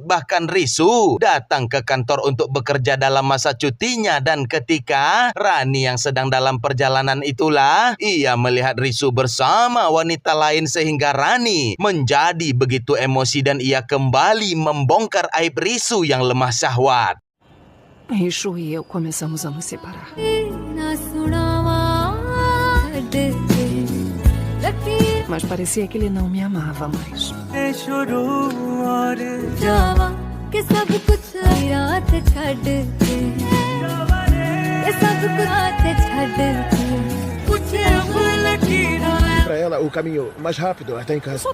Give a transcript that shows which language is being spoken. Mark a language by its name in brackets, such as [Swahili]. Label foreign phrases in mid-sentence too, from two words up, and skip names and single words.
[Indonesian] Bahkan Risu datang ke kantor untuk bekerja dalam masa cutinya, dan ketika Rani yang sedang dalam perjalanan itulah ia melihat Risu bersama wanita lain sehingga Rani menjadi begitu emosi dan ia kembali membongkar aib Risu yang lemah syahwat. [Portuguese] Risu e eu começamos a nos separar. Mas parecia que ele não me amava mais. Para ela, o caminho mais rápido até em casa.